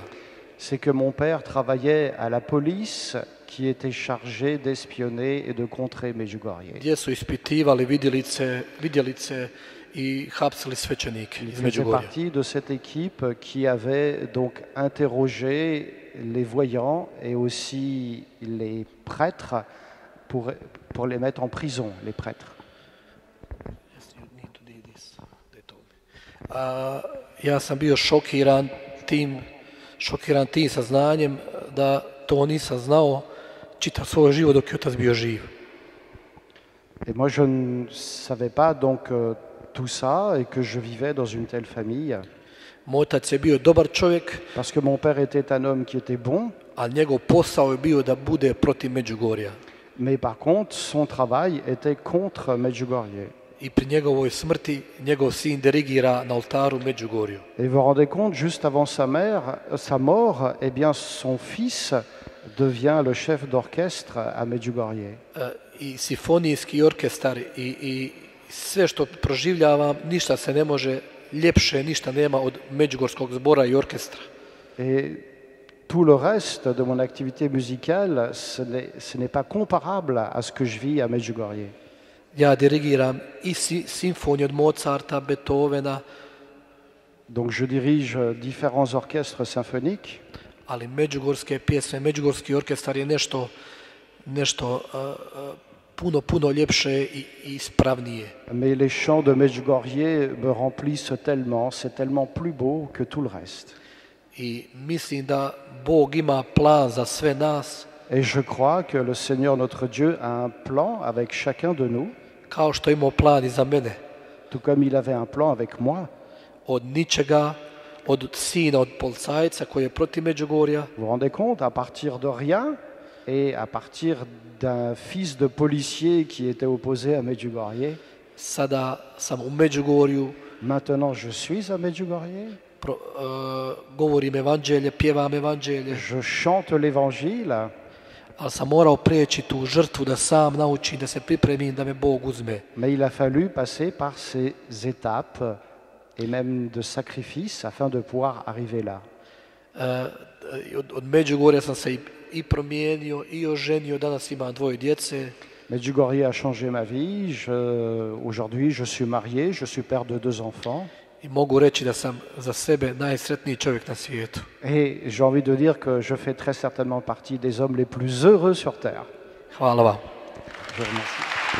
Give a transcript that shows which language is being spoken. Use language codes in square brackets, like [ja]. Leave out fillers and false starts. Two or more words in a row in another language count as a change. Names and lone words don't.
[fr] C'est que mon père travaillait à la police qui était chargée d'espionner et de contrer Medjugorje. [hr] Gdje su ispitivali vidjelice i hapsili svećenike iz [fr] Il faisait [hr] Međugorja. [fr] partie de cette équipe qui avait donc interrogé les voyants et aussi les prêtres pour les mettre en prison, les prêtres. [hr] Ja sam bio šokiran tim saznanjem da to nisam znao čitav svoj život dok je otac bio živ. [fr] Et moi, je ne savais pas donc tout ça et que je vivais dans une telle famille. [hr] Moj otac je bio dobar čovjek, [fr] Parce que mon père était un homme qui était bon, [hr] ali njegov posao je bio da bude protiv Međugorja. [fr] mais par contre, son travail était contre Medjugorje. [hr] I pri njegovoj smrti njegov sin dirigira na oltaru Međugorju. [fr] Et vous vous rendez compte, juste avant sa mort, eh bien, son fils devient le chef d'orchestre à Medjugorje. [hr] I simfonijski orkestar i sve što proživljavam, ništa se ne može ljepše, ništa nema od Međugorskog zbora i orkestra. [fr] Et tout le reste de mon activité musicale, ce n'est pas comparable à ce que je vis à Medjugorje. [hr] Ja dirigiram i simfoniju od Mozarta, Beethovena, [fr] Donc je dirige différents orchestres symphoniques, [hr] ali međugorske pjesme, Međugorski orkestar je nešto puno ljepše i ispravnije. [fr] mais les chants de Medjugorje me remplissent tellement, c'est tellement plus beau que tout le reste. [hr] I mislim da Bog ima plan za sve nas, [fr] Et je crois que le Seigneur notre Dieu a un plan avec chacun de nous, [hr] kao što je imao plan i za mene. [fr] tout comme il avait un plan avec moi. [hr] Od ničega, od sina, od policajca koji je protiv Međugorja, [fr] Vous vous rendez compte, à partir de rien et à partir d'un fils de policier qui était opposé à Medjugorje, [hr] sada sam u Međugorju, [fr] maintenant je suis à Medjugorje, [hr] govorim evanđelje, pjevam evanđelje, [fr] je chante l'évangile, [hr] ali sam morao prijeći tu žrtvu da sam naučim, da se pripremim da me Bog uzme. [fr] mais il a fallu passer par ces étapes et même de sacrifices afin de pouvoir arriver là. [hr] Od Međugorja sam se i promijenio i oženio, danas imam 2 djece. [fr] Medjugorje a changé ma vie. Aujourd'hui, je suis marié, je suis père de 2 enfants. [hr] I mogu reći da sam za sebe najsretniji čovjek na svijetu. [fr] Et j'ai envie de dire que je fais très certainement partie des hommes les plus heureux sur Terre. [hr] Hvala vam. [fr] Je vous remercie.